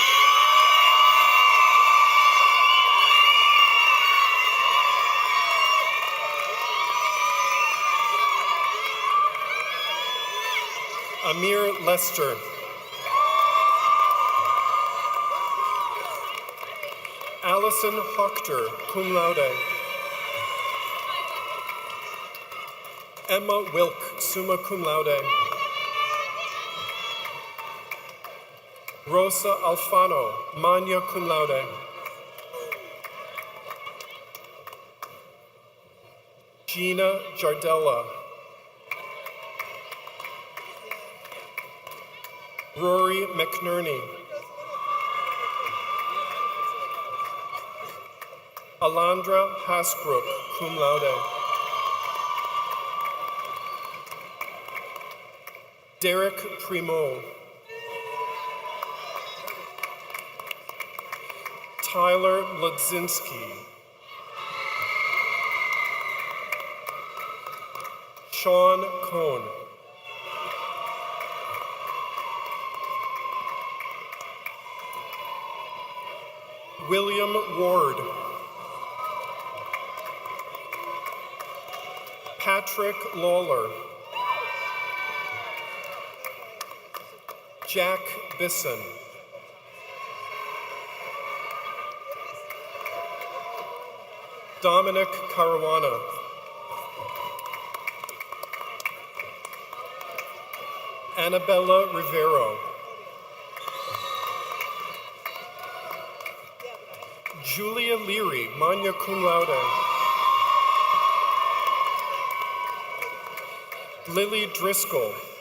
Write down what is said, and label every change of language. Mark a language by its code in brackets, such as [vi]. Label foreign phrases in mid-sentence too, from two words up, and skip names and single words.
[en] Amir Lester. Allison Hochter, [la] cum laude. [en] Emma Wilk, [la] summa cum laude. [en] Rosa Alfano, [la] magna cum laude. [en] Gina Jardella. Rory McNerney. Alondra Hasbrook, [la] cum laude. [en] Derek Primo. Tyler Ludzinski. Sean Cohn. William Ward. Patrick Lawler. Jack Bisson. Dominic Caruana. Annabella Rivero. Julia Leary, [la] magna cum laude. [en] Lily Driscoll.